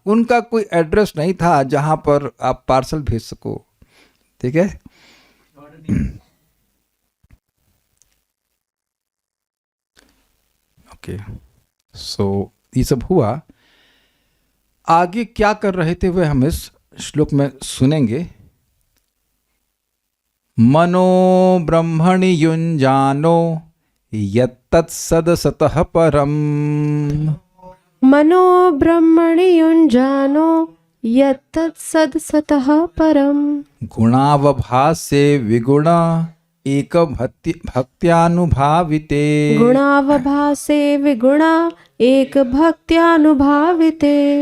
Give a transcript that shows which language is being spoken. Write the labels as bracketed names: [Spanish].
[Hindi] उनका कोई एड्रेस नहीं था जहां पर आप पार्सल भेज सको, ठीक है। ओके, सो ये सब हुआ। आगे क्या कर रहे थे वह हम इस श्लोक में सुनेंगे। [Sanskrit] मनो ब्रह्मणि युञ्जानो यत्तत्सदसतः परम्। मनो ब्रह्मणि युञ्जानो यत्तत्सदसतः परम्। गुणावभासे विगुण एक भक्त्यानुभाविते। गुणावभासे विगुणा एक भक्त्यानुभाविते।